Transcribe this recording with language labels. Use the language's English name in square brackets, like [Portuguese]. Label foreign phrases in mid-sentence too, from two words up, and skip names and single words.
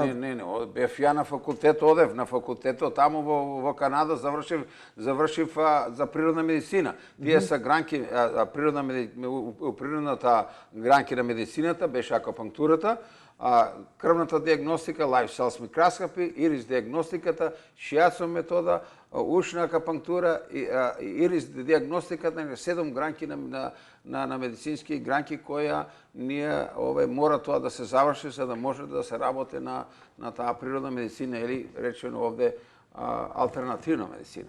[Macedonian] Не, бев ја на факултет, одев на факултетот, таму во Канада завршив за природна медицина. Тие се гранки, природната гранки на медицината беше акупунктурата, крвната диагностика, [English] live cells microscopy, [Macedonian] ирис диагностиката, шијацо метода, ушна акупунктура, ирис диагностиката, 7 гранки на медицински гранки која ние мора тоа да се заврши за да може да се работи на таа природна медицина или речено овде алтернативна медицина.